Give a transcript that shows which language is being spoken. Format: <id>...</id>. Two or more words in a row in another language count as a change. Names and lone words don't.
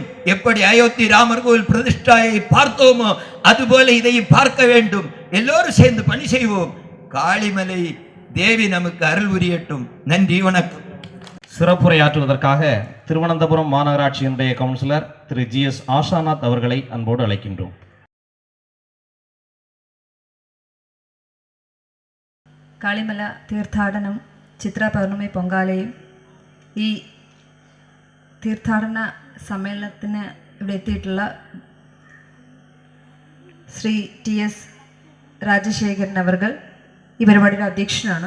<ta>எப்படி அயோத்தி ராமர் கோவில் பிரதிஷ்டாயை பார்த்தோமோ அதுபோல இதையும் பார்க்க வேண்டும். எல்லோரும் சேர்ந்து பணி செய்வோம். காளிமலை தேவி நமக்கு அருள் புரியட்டும். நன்றி, வணக்கம். சிறப்புரையாற்றுவதற்காக திருவனந்தபுரம் மாநகராட்சியினுடைய கவுன்சிலர் திரு GS ஆஷாநாத் அவர்களை அன்போடு அழைக்கின்றோம்.</ta> <ml>കാളിമല തീർത്ഥാടനം ചിത്ര പൗർണമി പൊങ്കാലയും ഈ തീർത്ഥാടന സമ്മേളനത്തിന് ഇവിടെ എത്തിയിട്ടുള്ള ശ്രീ TS രാജശേഖരൻ അവർകൾ ഈ പരിപാടിയുടെ അധ്യക്ഷനാണ്.</ml>